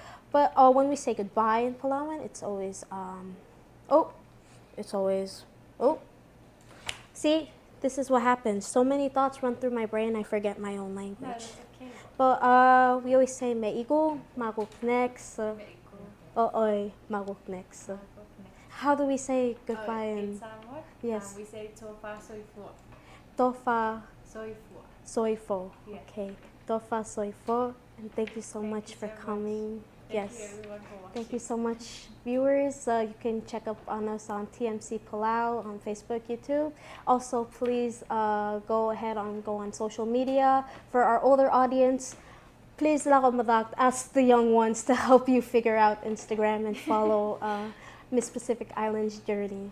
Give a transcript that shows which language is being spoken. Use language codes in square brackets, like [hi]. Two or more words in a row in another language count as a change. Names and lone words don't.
[en] But when we say goodbye in Palauan, it's always, See, this is what happens. So many thoughts run through my brain, I forget my own No, language. that's okay. But we always say [pau] meigo, maguk next. [en] Very [pau] O'oy, maguk next. [en] cool. How do we say goodbye In in Samoa, Yes. we say [sm] tofa soifo. tofa Soifo. soifo? [en] Yeah. Okay, [sm] tofa soifo. [en] And thank you so Thank much you for so much. coming. Thank Yes. you everyone for watching. Thank you so much, viewers. You can check up on us on TMC Palau on Facebook, YouTube. Also, please go ahead and go on social media. For our older audience, please ask the young ones to help you figure out Instagram and follow Miss Pacific Islands journey.